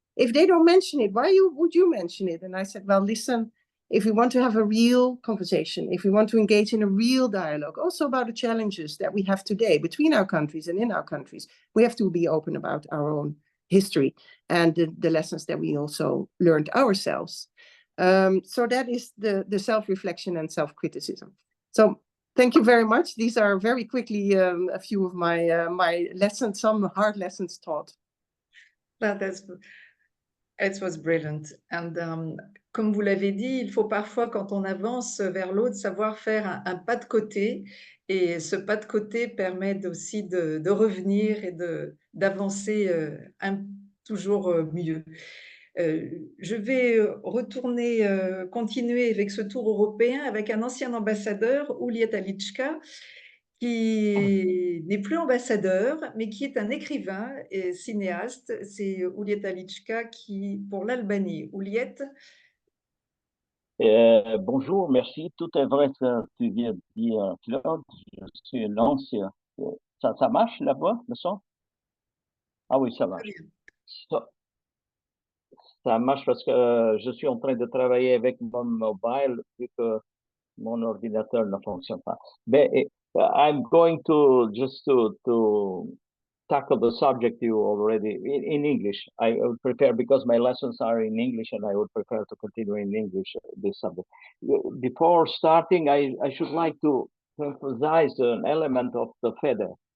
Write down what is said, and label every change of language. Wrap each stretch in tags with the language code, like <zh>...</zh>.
<en>If they don't mention it, why would you mention it? And I said, well, listen, if we want to have a real conversation, if we want to engage in a real dialogue, also about the challenges that we have today between our countries and in our countries, we have to be open about our own history and the lessons that we also learned ourselves. So that is the self-reflection and self-criticism. So thank you very much. These are very quickly a few of my lessons, some hard lessons taught. Well, it was brilliant.</en> <fr>And comme vous l'avez dit, il faut parfois, quand on avance vers l'autre, savoir faire un pas de côté. Et ce pas de côté permet aussi de revenir et d'avancer toujours mieux. Je vais retourner, continuer avec ce tour européen avec un ancien ambassadeur, Ulia Talichka, qui n'est plus ambassadeur, mais qui est un écrivain et cinéaste. C'est Ulia Talichka pour l'Albanie. Uliette. Bonjour, merci. Tout est vrai ce que tu viens de dire, Claude. Je suis l'ancien. Ça marche la voix, le son? Ah oui, ça marche. Ça marche parce que je suis en train de travailler avec mon mobile vu que mon ordinateur ne fonctionne pas.</fr> <en>Mais I'm going to just to tackle the subject you already in English. I would prefer, because my lessons are in English, and I would prefer to continue in English this subject. Before starting, I should like to emphasize an element of the FEDE.</en>